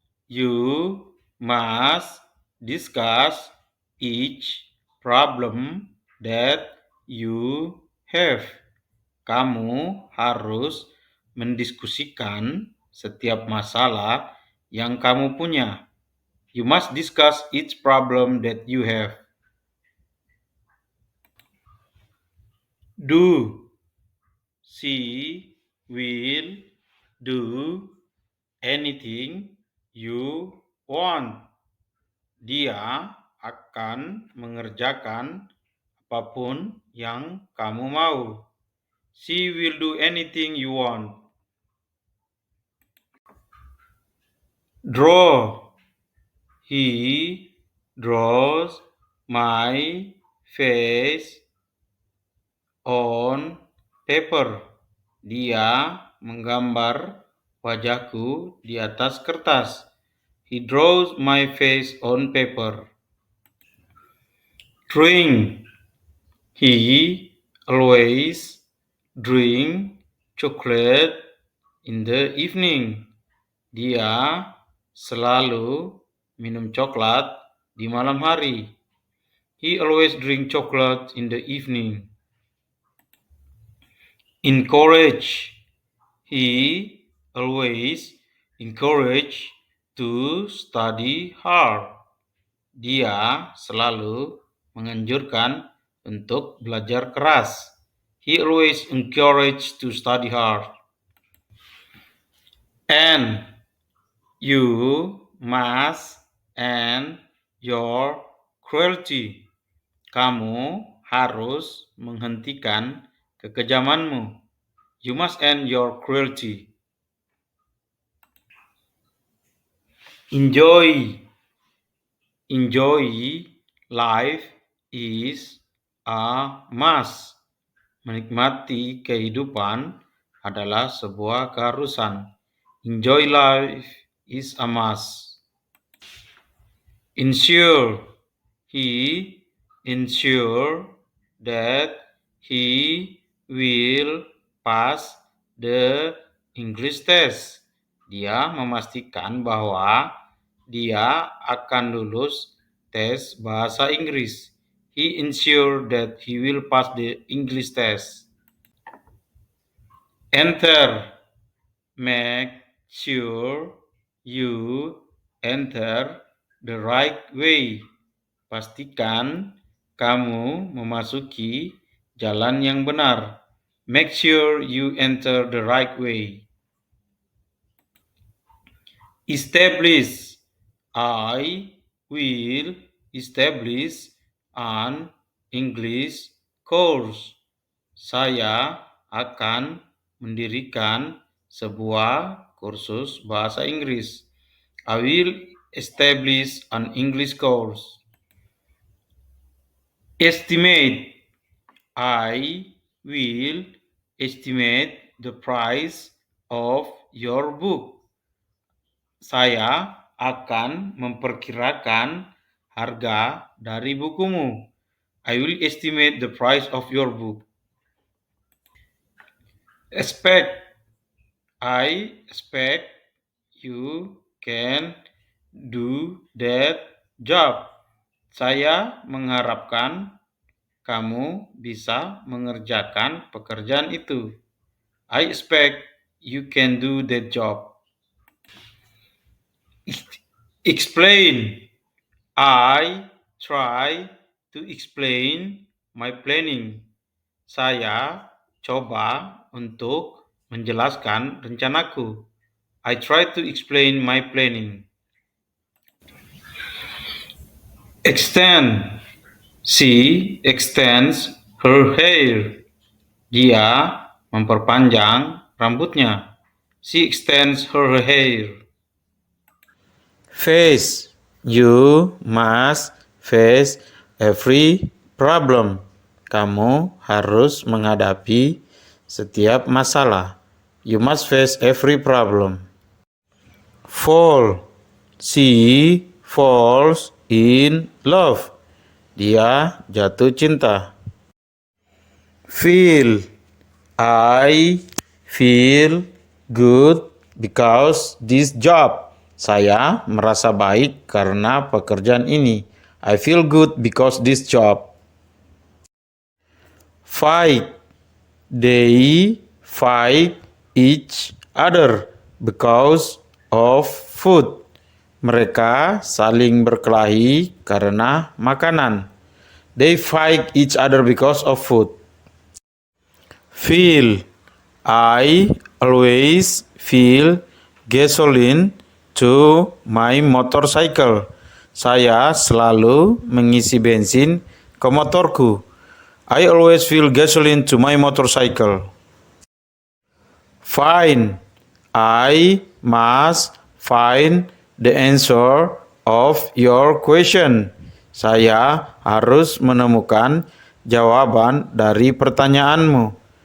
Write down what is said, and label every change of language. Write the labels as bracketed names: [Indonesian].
[English] You must discuss each problem that you have. [Indonesian] Kamu harus mendiskusikan setiap masalah yang kamu punya. [English] You must discuss each problem that you have. Do. She will do anything you want. [Indonesian] Dia akan mengerjakan apapun yang kamu mau. [English] She will do anything you want. Draw. He draws my face on paper. [Indonesian] Dia menggambar wajahku di atas kertas. [English] He draws my face on paper. Drink. He always drink chocolate in the evening. [Indonesian] Dia selalu minum coklat di malam hari. [English] He always drink chocolate in the evening. Encourage. He always encourage to study hard. [Indonesian] Dia selalu menganjurkan untuk belajar keras. [English] He always encourage to study hard. And you must end your cruelty. [Indonesian] Kamu harus menghentikan kekejamanmu. [English] You must end your cruelty. Enjoy. Enjoy life is a must. [Indonesian] Menikmati kehidupan adalah sebuah keharusan. [English] Enjoy life is a must. Ensure. He ensure that he will pass the English test. [Indonesian] Dia memastikan bahwa dia akan lulus tes bahasa Inggris. [English] He ensure that he will pass the English test. Enter. Make sure you enter the right way. [Indonesian] Pastikan kamu memasuki jalan yang benar. [English] Make sure you enter the right way. Establish. I will establish an English course. [Indonesian] Saya akan mendirikan sebuah kursus bahasa Inggris. [English] I will establish an English course. Estimate. I will estimate the price of your book. [Indonesian] Saya akan memperkirakan harga dari bukumu. [English] I will estimate the price of your book. Expect. I expect you can do that job. [Indonesian] Saya mengharapkan kamu bisa mengerjakan pekerjaan itu. [English] I expect you can do that job. Explain. I try to explain my planning. [Indonesian] Saya coba untuk menjelaskan rencanaku. [English] I try to explain my planning. Extend. She extends her hair. [Indonesian] Dia memperpanjang rambutnya. [English] She extends her hair. Face. You must face every problem. [Indonesian] Kamu harus menghadapi setiap masalah. [English] You must face every problem. Fall. She falls in love. [Indonesian] Dia jatuh cinta. Feel. [English] I feel good because this job. [Indonesian] Saya merasa baik karena pekerjaan ini. [English] I feel good because this job. Fight. They fight each other because of food. [Indonesian] Mereka saling berkelahi karena makanan. [English] They fight each other because of food. Fill. I always fill gasoline to my motorcycle. [Indonesian] Saya selalu mengisi bensin ke motorku. [English] I always fill gasoline to my motorcycle. Find. I must find the answer of your question. [Indonesian] Saya harus menemukan jawaban dari pertanyaanmu.